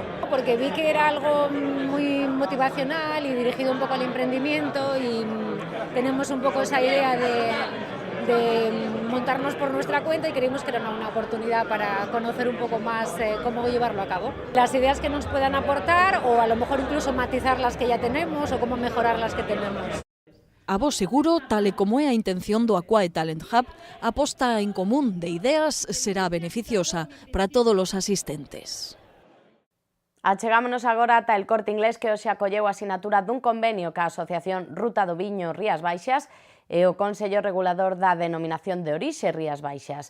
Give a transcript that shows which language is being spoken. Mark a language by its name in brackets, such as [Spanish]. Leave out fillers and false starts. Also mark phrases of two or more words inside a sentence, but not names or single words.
[Spanish] Porque vi que era algo muy motivacional y dirigido un poco al emprendimiento y tenemos un poco esa idea de montarnos por nuestra cuenta y creímos que era una oportunidad para conocer un poco más cómo llevarlo a cabo. Las ideas que nos puedan aportar o a lo mejor incluso matizar las que ya tenemos o cómo mejorar las que tenemos. [Galician] A vos seguro, tal e como é a intención do Aquae Talent Hub, a posta en común de ideas será beneficiosa para todos os asistentes. Achegámonos agora ata el Corte Inglés que hoxe acolleu a asinatura dun convenio ca Asociación Ruta do Viño Rías Baixas e o Consello Regulador da Denominación de Orixe Rías Baixas.